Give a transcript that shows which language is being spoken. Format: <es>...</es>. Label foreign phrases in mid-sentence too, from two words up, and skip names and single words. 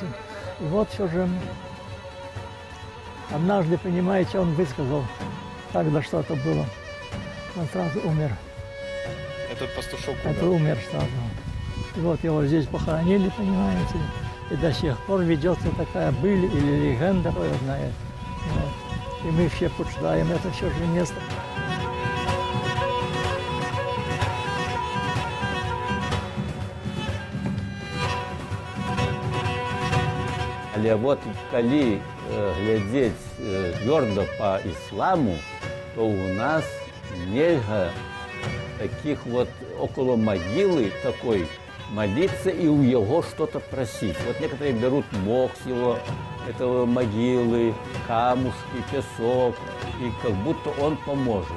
<ru>И вот все же однажды, понимаете, он высказал, тогда что-то было, он сразу умер. Этот пастушок Это умер? умер сразу. И вот его здесь похоронили, понимаете, и до сих пор ведется такая быль или легенда, кто знает. Вот. И мы все почитаем это все же место.</ru> <be>Але вот калі глядзець цвёрда</be> <ru>по исламу, то у нас нельга таких вот около могилы такой молиться и у его что-то просить. Вот некоторые берут мох с его этого могилы, камушки, песок, и как будто он поможет.</ru>